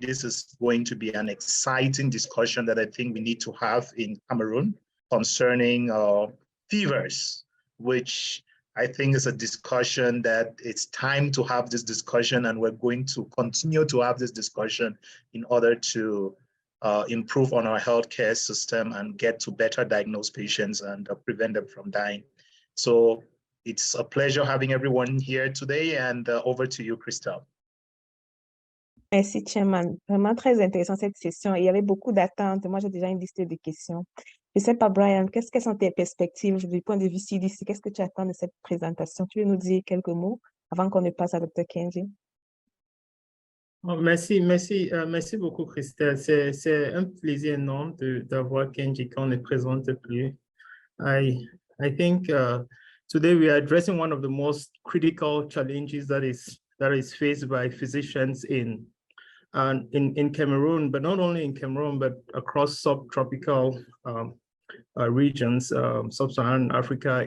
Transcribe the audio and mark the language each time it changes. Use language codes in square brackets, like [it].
[en] This is going to be an exciting discussion that I think we need to have in Cameroon concerning fevers, which I think is a discussion that it's time to have this discussion, and we're going to continue to have this discussion in order to improve on our healthcare system and get to better diagnose patients and prevent them from dying. So it's a pleasure having everyone here today, and over to you, Christelle. [fr] Merci, Chairman. Vraiment très intéressant cette session. Il y avait beaucoup d'attentes. Moi, j'ai déjà une liste de questions. Je ne sais pas, Brian, quelles sont tes perspectives du point de vue CDC? Qu'est-ce que tu attends de cette présentation? Tu veux nous dire quelques mots avant qu'on ne passe à Dr. Kenji? Oh, merci beaucoup, Christelle. C'est un plaisir énorme d'avoir Kenji qu'on ne présente plus. [en] I think today we are addressing one of the most critical challenges that is faced by physicians in in Cameroon, but not only in Cameroon, but across subtropical regions, sub-Saharan Africa.